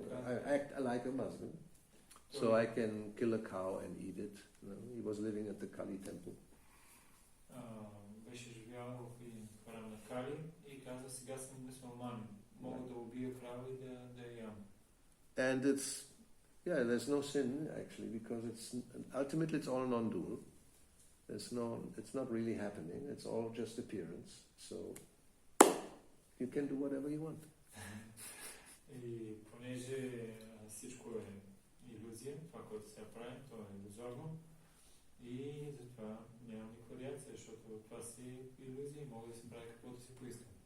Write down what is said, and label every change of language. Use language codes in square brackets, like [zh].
[en] I act like a Muslim, so I can kill a cow and eat it. He was living at the Kali temple. [bg] Беше живял в един храм на Кали и каза, сега съм мюсюлманин. Мога да убия крава и да я ям. [en] And there's no sin actually, because ultimately it's all non-dual. It's not really happening. It's all just appearance. So you can do whatever you want. [bg] И понеже всичко е илюзия, това, което се прави, то е иллюзорно. И затова няма никаква реакция, защото това си илюзия и мога да си прави каквото си поискам.